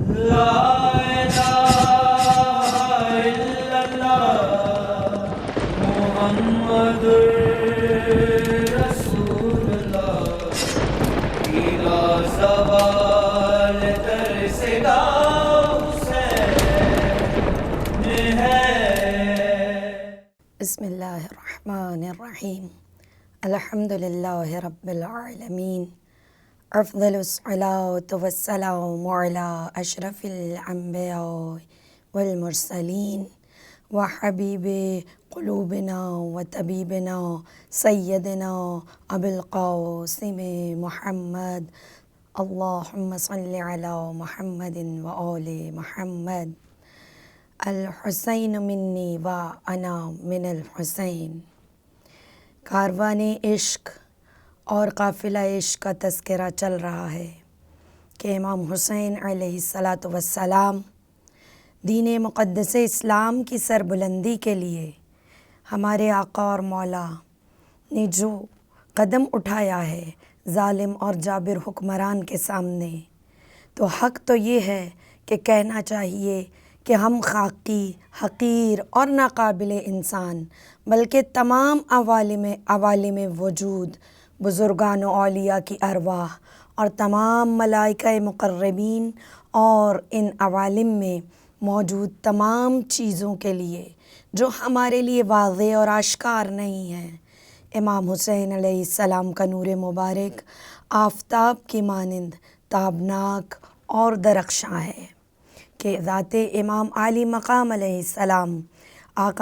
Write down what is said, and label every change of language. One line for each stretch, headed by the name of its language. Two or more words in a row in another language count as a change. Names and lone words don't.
Arabic: لا الہ الا اللہ محمد رسول اللہ
Urdu: پیلا سوال در صدا حسین ہے۔
Arabic: بسم اللہ الرحمن الرحیم الحمد للہ رب العالمین افضل الصلاۃ والسلام علی اشرف الانبیاء والمرسلین وحبیب قلوبنا وطبیبنا سیدنا ابو القاسم محمد اللہم صل علی محمد وآل محمد۔ الحسین منی و انا من الحسین۔
Urdu: کاروان عشق اور قافلہ عشق کا تذکرہ چل رہا ہے کہ امام حسین
Arabic: علیہ الصلاۃ والسلام
Urdu: دین مقدس اسلام کی سربلندی کے لیے ہمارے آقا اور مولا نے جو قدم اٹھایا ہے ظالم اور جابر حکمران کے سامنے، تو حق تو یہ ہے کہ کہنا چاہیے کہ ہم خاکی، حقیر اور ناقابل انسان بلکہ تمام عوالم وجود، بزرگان و اولیاء کی ارواح اور تمام ملائکہ مقربین اور ان عوالم میں موجود تمام چیزوں کے لیے جو ہمارے لیے واضح اور آشکار نہیں ہیں، امام حسین
Arabic: علیہ السلام
Urdu: کا نور مبارک آفتاب کی مانند تابناک اور درخشاں ہے کہ ذات امام عالی مقام علیہ السلام آقا